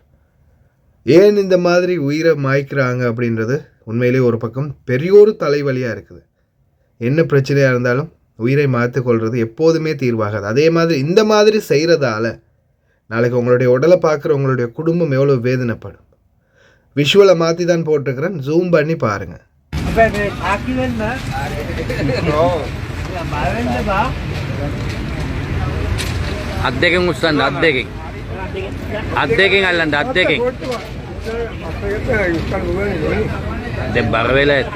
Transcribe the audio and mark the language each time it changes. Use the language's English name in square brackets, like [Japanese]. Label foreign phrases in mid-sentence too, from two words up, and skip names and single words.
[Tamil] ஏன் இந்த மாதிரி உயிரை மாய்க்கிறாங்க அப்படின்றது உண்மையிலே ஒரு பக்கம் பெரியோரு தலைவலியாக இருக்குது. என்ன பிரச்சனையாக இருந்தாலும் உயிரை மாற்றிக்கொள்வது எப்போதுமே தீர்வாகாது. அதே மாதிரி இந்த மாதிரி செய்கிறதால நாளைக்கு உங்களுடைய உடலை பார்க்குற உங்களுடைய குடும்பம் எவ்வளோ வேதனைப்படும். விஷுவலை மாற்றி தான் போட்டிருக்கிறேன், ஜூம் பண்ணி பாருங்கள். [Sinhala] අත්දකින් උස්සන්න අත්දකින් අල්ලන්න අත්දකින් දැන් බර වෙලා ඇති.